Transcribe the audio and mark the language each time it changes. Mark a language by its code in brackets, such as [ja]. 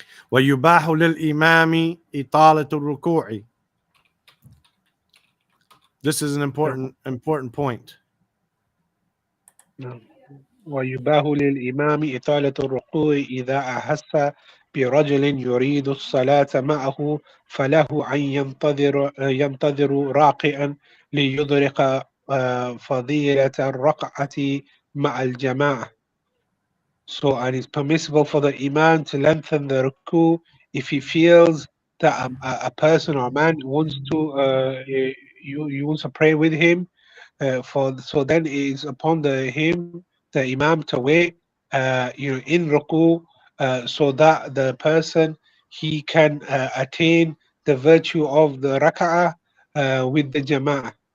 [ar] ويباح للإمام إطالة الركوع. [en] This is an important point. [ar] ويباح للإمام إطالة الركوع إذا أحس برجل يريد الصلاة معه فله أن ينتظر راكعا ليدرك فضيلة الركعة مع الجماعة. [en] So, and it's permissible for the imam to lengthen the ruku if he feels that a person or a man wants to you want to pray with him. So then it is upon the imam to wait in ruku so that the person he can attain the virtue of the rak'ah with the jama'ah.